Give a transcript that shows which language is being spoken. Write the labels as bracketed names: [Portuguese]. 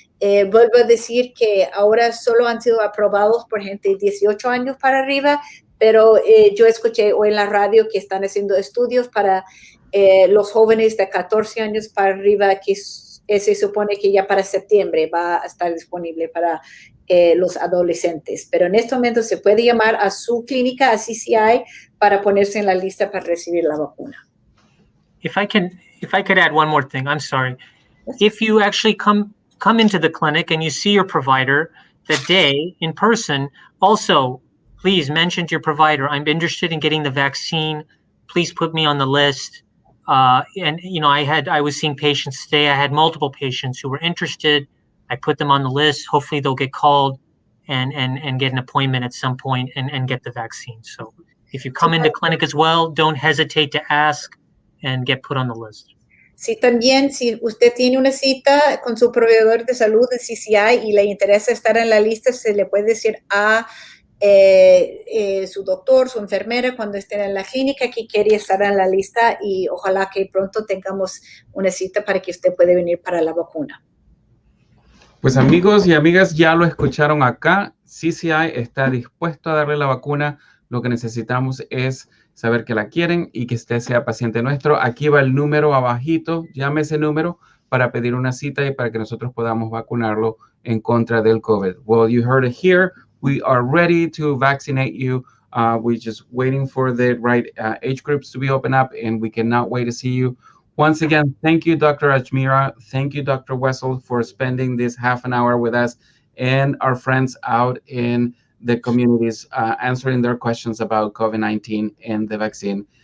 [Spanish] Vuelvo a decir que ahora solo han sido aprobados por gente de 18 años para arriba, pero yo escuché hoy en la radio que están haciendo estudios para los jóvenes de 14 años para arriba, que se supone que ya para septiembre va a estar disponible para los adolescentes. Pero en este momento se puede llamar a su clínica, a CCI, para ponerse en la lista para recibir la vacuna. [English] If I could add one more thing, I'm sorry. Yes. If you actually come into the clinic and you see your provider that day in person, also please mention to your provider, I'm interested in getting the vaccine. Please put me on the list. And you know, I was seeing patients today. I had multiple patients who were interested. I put them on the list. Hopefully they'll get called and get an appointment at some point and get the vaccine. So if you come into clinic as well, don't hesitate to ask and get put on the list. [Spanish] Sí, también si usted tiene una cita con su proveedor de salud de CCI y le interesa estar en la lista, se le puede decir a su doctor, su enfermera, cuando estén en la clínica, que quiere estar en la lista y ojalá que pronto tengamos una cita para que usted pueda venir para la vacuna. Pues amigos y amigas, ya lo escucharon acá. CCI está dispuesto a darle la vacuna. Lo que necesitamos es saber que la quieren y que usted sea paciente nuestro. Aquí va el número abajito. Llame ese número para pedir una cita y para que nosotros podamos vacunarlo en contra del COVID. [English] Well, you heard it here. We are ready to vaccinate you. We're just waiting for the right age groups to be opened up, and we cannot wait to see you. Once again, thank you, Dr. Ajmera. Thank you, Dr. Wessel, for spending this half an hour with us and our friends out in the communities answering their questions about COVID-19 and the vaccine.